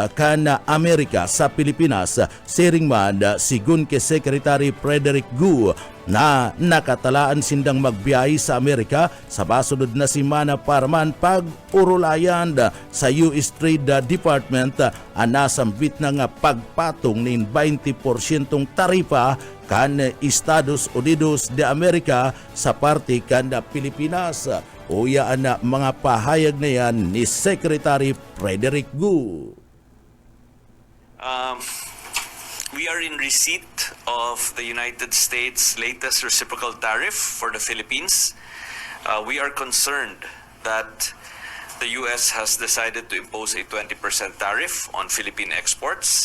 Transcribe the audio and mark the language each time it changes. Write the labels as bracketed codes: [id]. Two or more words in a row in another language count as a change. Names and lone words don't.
[bik] kana Amerika sa Pilipinas siring man sigun kay Secretary Frederick Gu na nakatalaan sindang magbiyahe sa Amerika sa basunod na simana para man pag-urulayan sa US Trade Department ang nasambit na nga pagpatong nin 20% taripa kan Estados Unidos de Amerika sa parte kan Pilipinas. Uya na mga pahayag na yan ni Secretary Frederick Gu. [en] We are in receipt of the United States' latest reciprocal tariff for the Philippines. We are concerned that the U.S. has decided to impose a 20% tariff on Philippine exports.